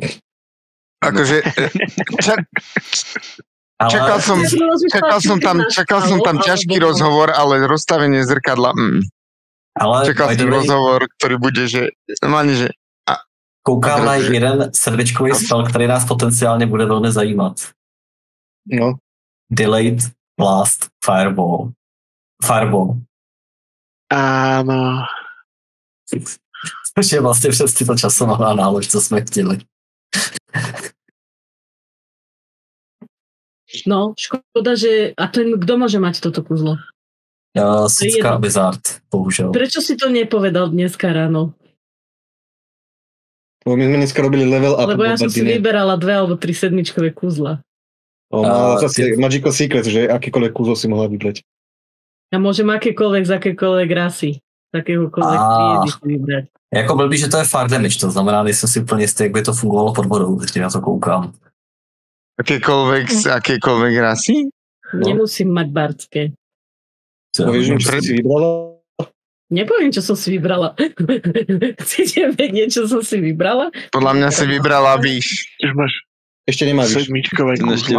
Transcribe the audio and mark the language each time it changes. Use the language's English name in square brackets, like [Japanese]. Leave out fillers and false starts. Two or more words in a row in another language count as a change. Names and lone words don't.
[Slovak] Akože čakal som tam ťažký rozhovor, ale rozstavenie zrkadla. Čakal som rozhovor, ktorý bude, že normálne, že [Czech] Koukám na jeden srdečkový spell, který nás potenciálně bude velmi zajímat. No. Delayed Blast Fireball. [Slovak] Áno. [Czech] Což je vlastně přesně to časovaná nálož, co jsme chtěli. No, škoda, že... [Slovak] A ten, kto môže mať toto kuzlo? [Czech] Sická Bizard, bohužel. [Slovak] Prečo si to nepovedal dneska ráno? My sme dneska robili level up. Lebo ja som si vyberala 2 alebo 3 sedmičkové kuzla. Zase [English] Magical Secret, [Slovak] že akýkoľvek kúzlo si mohla vybrať. Ja môžem akékoľvek z akékoľvek rasy, z akéhokoľvek triedy si vybrať. [Czech] Jako blbý, že to je [English] far damage, [Czech] to znamená, nejsem si úplně jistý, jak by to fungovalo pod vodou, když na to koukám. [Slovak] Z akékoľvek rasy? Nemusím mať bardské. Povieš, čo si vybrala? Nepoviem, čo som si vybrala. Chcete vedieť, čo som si vybrala? Podľa mňa si vybrala výš. Ešte nemá výš. Sedmičkové kuzla.